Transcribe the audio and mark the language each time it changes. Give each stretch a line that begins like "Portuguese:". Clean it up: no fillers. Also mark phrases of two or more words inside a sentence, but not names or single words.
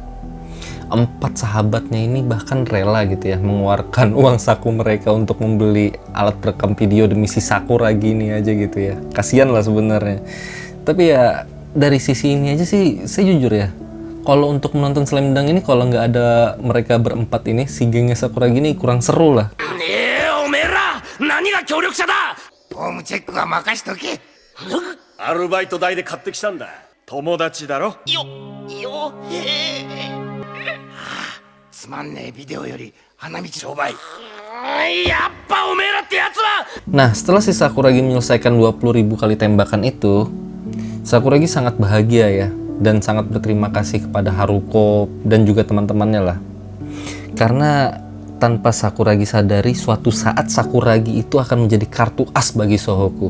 Indonesian: 4 sahabatnya ini bahkan rela gitu ya mengeluarkan uang saku mereka untuk membeli alat perekam video demi si Sakuragi ini aja gitu ya. Kasian lah sebenarnya. Tapi ya dari sisi ini aja sih saya jujur ya, kalau untuk menonton Slam Dunk ini kalau nggak ada mereka berempat ini, si gengnya Sakuragi ini kurang seru lah.
Japanese: おめえら何が協力者だ。フォームチェックは任しとけ。アルバイト代で買ってきたんだ。友達だろ。よへえ。つまんねえビデオより花道商売。やっぱおめえらってやつは。
Indonesian: Nah, setelah si Sakuragi menyelesaikan 20.000 kali tembakan itu, Sakuragi sangat bahagia ya, dan sangat berterima kasih kepada Haruko dan juga teman-temannya lah. Karena tanpa Sakuragi sadari, suatu saat Sakuragi itu akan menjadi kartu as bagi Shohoku.